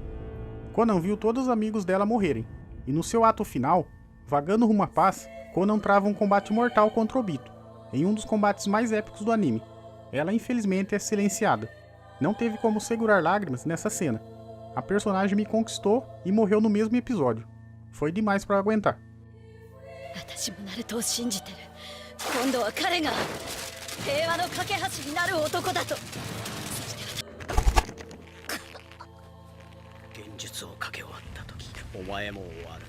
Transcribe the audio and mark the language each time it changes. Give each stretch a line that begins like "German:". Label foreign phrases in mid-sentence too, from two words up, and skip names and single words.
Portuguese: Conan viu todos os amigos dela morrerem, e no seu ato final, vagando rumo à paz, Conan trava um combate mortal contra Obito, em um dos combates mais épicos do anime. Ela infelizmente é silenciada. Não teve como segurar lágrimas nessa cena. A personagem me conquistou e morreu no mesmo episódio. Foi demais pra aguentar.
Japanese: 私もナルトを信じてる。今度は彼が平和の架け橋になる男だと。現実をかけ終わった時、お前も終わる。